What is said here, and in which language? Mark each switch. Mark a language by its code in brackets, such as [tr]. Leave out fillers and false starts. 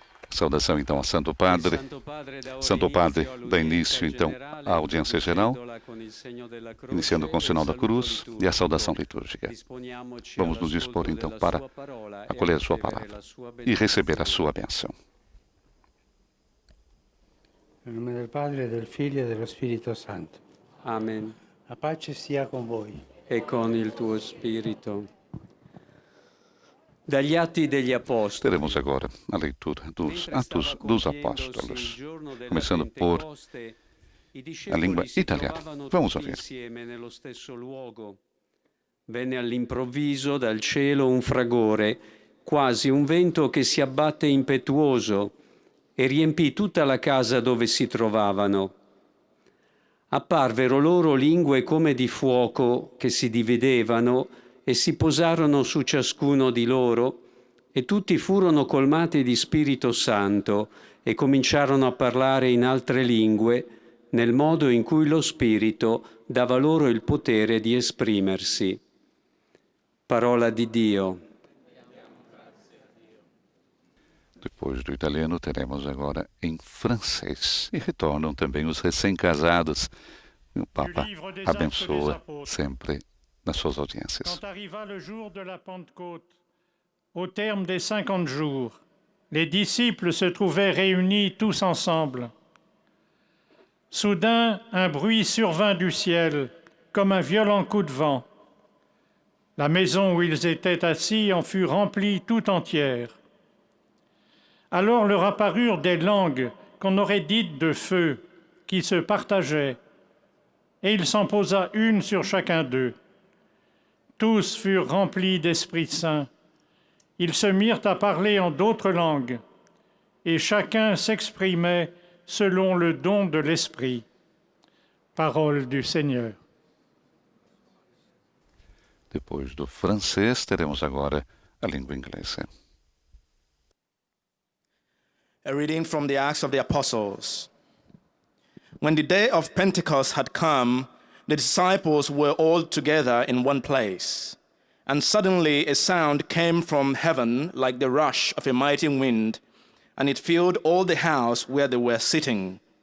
[pt] Saudação então a Santo Padre. Santo Padre dá início então à audiência geral, iniciando com o sinal da cruz e a saudação litúrgica. Vamos nos dispor então para acolher a sua palavra e receber a sua bênção. [it] Nel nome del Padre, del Figlio e dello Spirito Santo. Amen. La pace sia con voi. E con il tuo spirito. Dagli Atti degli Apostoli. [pt] Teremos agora a leitura dos Atos dos Apóstolos, começando por a língua italiana. Vamos ouvir. [it] Insieme nello stesso luogo. Venne all'improvviso dal cielo un fragore, quasi un vento che si abbatte impetuoso, e riempì tutta la casa dove si trovavano. Apparvero loro lingue come di fuoco che si dividevano e si posarono su ciascuno di loro, e tutti furono colmati di Spirito Santo e cominciarono a parlare in altre lingue, nel modo in cui lo Spirito dava loro il potere di esprimersi. Parola di Dio. [pt] Depois do italiano, teremos agora em francês. E retornam também os recém-casados. E o Papa abençoa sempre nas suas audiências. [fr] Quand arriva le jour de la Pentecôte, au terme des 50 jours, les disciples se trouvaient réunis tous ensemble. Soudain, un bruit survint du ciel, comme un violent coup de vent. La maison où ils étaient assis en fut remplie tout entière. Alors leur apparurent des langues qu'on aurait dites de feu, qui se partageaient, et il s'en posa une sur chacun d'eux. Tous furent remplis d'Esprit Saint. Ils se mirent à parler en d'autres langues, et chacun s'exprimait selon le don de l'Esprit. Parole du Seigneur. [pt] Depois do francês, teremos agora a língua inglesa. [en] A reading from the Acts of the Apostles. When the day of Pentecost had come, the disciples were all together in one place. And suddenly a sound came from heaven like the rush of a mighty wind, and it filled all the house where they were sitting.